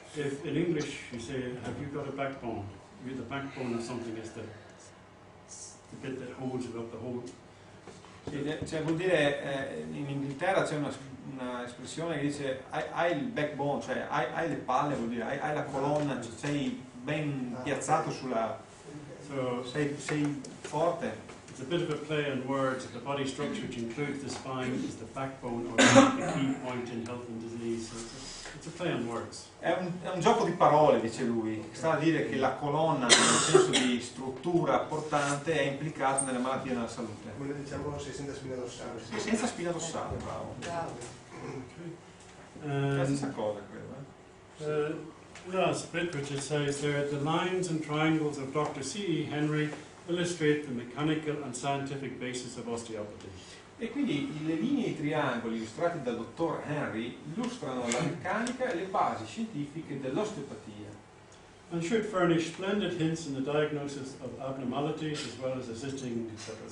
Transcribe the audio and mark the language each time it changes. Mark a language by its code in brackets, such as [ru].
[en] if in English you say, have you got a backbone? The backbone of something is the bit that holds it up, the whole. [it] Cioè, vuol dire, in Inghilterra c'è una espressione che dice hai il backbone, cioè hai le palle, vuol dire hai la colonna, cioè sei ben piazzato sulla. [en] So [it] sei forte. [en] it's a bit of a play on words. The body structure, which includes the spine, is the backbone or the key point in health and disease. So it's a play on words. [it] È un gioco di parole, dice lui, che sta a dire che la colonna, nel senso di struttura portante, è implicata nelle malattie e nella salute. Come noi diciamo senza spina dorsale. Sì, senza spina dorsale, bravo. Bravo. È la stessa cosa, credo. [en] Last bit, which it says there, the lines and triangles of Dr. C.E. Henry illustrate the mechanical and scientific basis of osteopathy. [it] E quindi le linee e i triangoli illustrati dal dottor Henry illustrano la meccanica e le basi scientifiche dell'osteopatia. [en] And should furnish splendid hints in the diagnosis of abnormalities as well as assisting, etc.